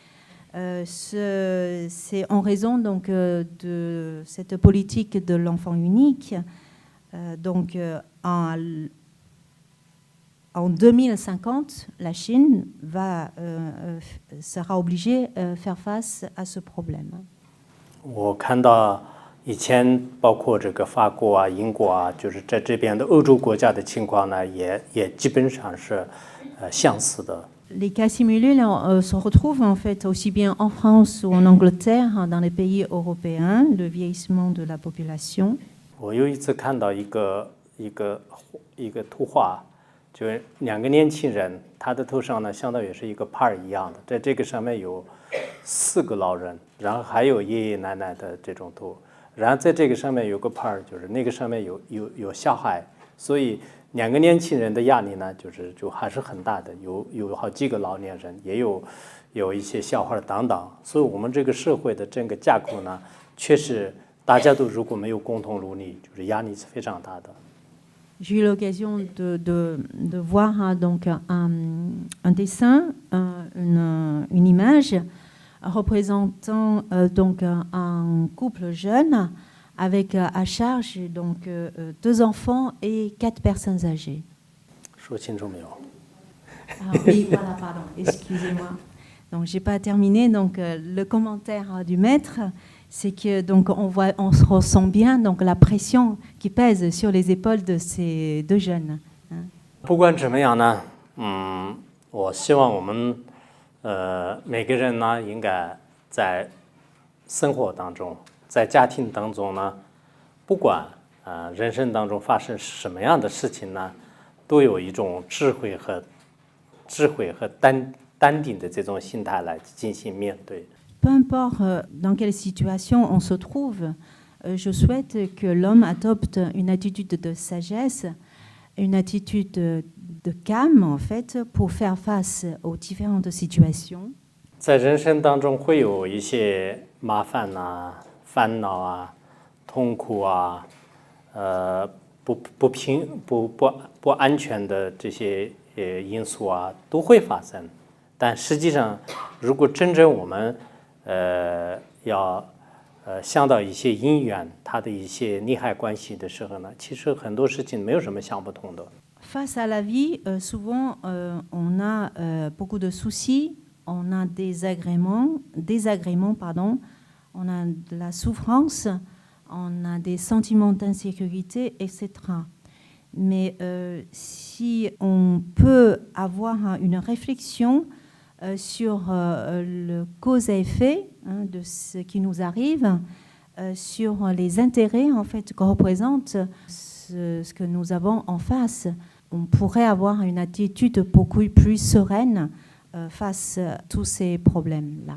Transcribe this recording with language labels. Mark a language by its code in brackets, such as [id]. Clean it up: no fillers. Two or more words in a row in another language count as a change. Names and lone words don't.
[fr] C'est en raison donc, de cette politique de l'enfant unique. Donc, en 2050, la Chine sera obligée de faire face à ce problème. [zh] 我看到以前包括这个法国啊、英国啊，就是在这边的欧洲国家的情况呢，也基本上是相似的。 [fr] Les cas simulés se retrouvent en fait aussi bien en France ou en Angleterre, dans les pays européens, le vieillissement de la population. [zh] 我有一次看到一个图画，就是2个年轻人，他的头上呢相当于是一个牌一样的，在这个上面有4个老人，然后还有爷爷奶奶的这种图，然后在这个上面有个牌，就是那个上面有小孩，所以2个年轻人的压力呢，就还是很大的，有好几个老年人，也有一些小孩等等，所以我们这个社会的整个架构呢，确实大家都如果没有共同努力，就是压力是非常大的。 [fr] J'ai eu l'occasion de voir donc un dessin, une image représentant donc un couple jeune avec à charge donc 2 enfants et 4 personnes âgées. [zh] 说清楚没有？ [fr] Oui, voilà, pardon, excusez-moi. Donc j'ai pas terminé. Donc le commentaire du maître, c'est que donc on se ressent bien donc la pression qui pèse sur les épaules de ces 2 jeunes. [zh] 不管怎么样呢，我希望我们每个人呢，应该在生活当中，在家庭当中呢，不管人生当中发生什么样的事情呢，都有一种智慧和淡定的这种心态来进行面对。 [fr] Peu importe dans quelle situation on se trouve, je souhaite que l'homme adopte une attitude de sagesse, une attitude de calme en fait, pour faire face aux différentes situations. [zh] 在人生当中会有一些麻烦呐、烦恼啊、痛苦啊，不安全的这些因素啊都会发生。但实际上，如果真正我们要想到一些因缘，它的一些利害关系的时候呢，其实很多事情没有什么想不通的。 [fr] Face à la vie, souvent on a beaucoup de soucis, on a des désagréments, pardon, on a de la souffrance, on a des sentiments d'insécurité, etc. Mais si on peut avoir une réflexion sur le cause et effet de ce qui nous arrive, sur les intérêts en fait que représente ce que nous avons en face, on pourrait avoir une attitude beaucoup plus sereine face à tous ces problèmes-là.